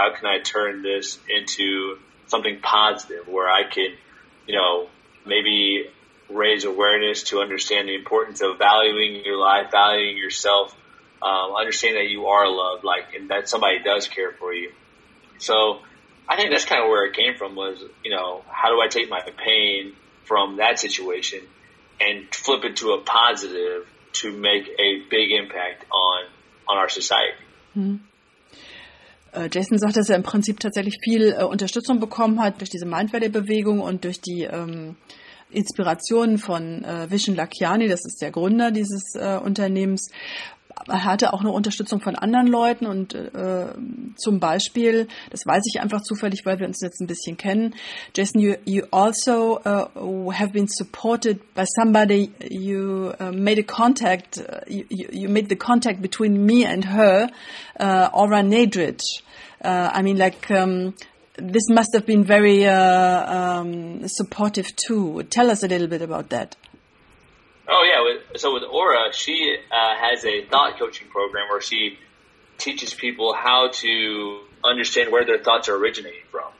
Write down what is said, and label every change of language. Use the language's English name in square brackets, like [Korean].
[English] How can I turn this into something positive where I can, you know, maybe raise awareness to understand the importance of valuing your life, valuing yourself, understand that you are loved, like, and that somebody does care for you. So I think that's kind of where it came from, was, you know, how do I take my pain from that situation and flip it to a positive to make a big impact on our society. [German] Jason sagt, dass er im Prinzip tatsächlich viel Unterstützung bekommen hat durch diese Mindvalley-Bewegung und durch die Inspirationen von Vishen Lakhiani, das ist der Gründer dieses Unternehmens. Er hatte auch eine Unterstützung von anderen Leuten und zum Beispiel, das weiß ich einfach zufällig, weil wir uns jetzt ein bisschen kennen, Jason, [English] you also have been supported by somebody. You made a contact. You made the contact between me and her, Aura Nedridge. I mean, like, this must have been very supportive too. Tell us a little bit about that. Oh, yeah. So with Aura, she has a thought coaching program where she teaches people how to understand where their thoughts are originating from.